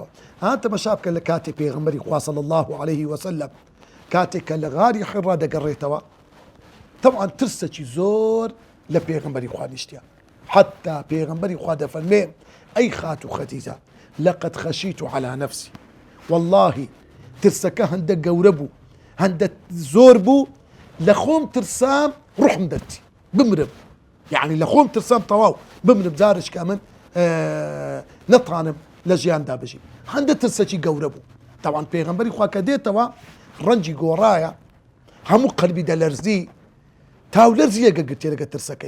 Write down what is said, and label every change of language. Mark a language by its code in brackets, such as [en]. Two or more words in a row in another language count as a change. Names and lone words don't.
[ckb] تەماشا بکە لە کاتێک پێغەمبەری خوا [ar] صلی الله عليه وسلم [ckb] کاتێک کە لە غاری حیڕا دەگەڕێتەوە، طبعا ترسێکی زۆر لە پێغەمبەری خوا نیشتیە، حتى پێغەمبەری خوا دەفەرمێ ئەی خاتو خەدیجە [ar] لەقەد خەشیت على نفسي، [ckb] والله ترسەکە هەندە گەورە بوو، هەندە زۆر بوو، لە خۆم ترسام ڕوحم دەرچی بمرم، يعني لە خۆم ترسام تەواو بمرم، جارشکە من نەتوانم لە ژیاندا بژیم، هەندە ترسێکی گەورە بوو. طبعا پێغەمبەری خوا کە دێتەوە ڕەنجی گۆڕایە، هەموو قەلبی دەلەرزی، تاولەرزیەکە گرتێ لەگە ترسەکەی.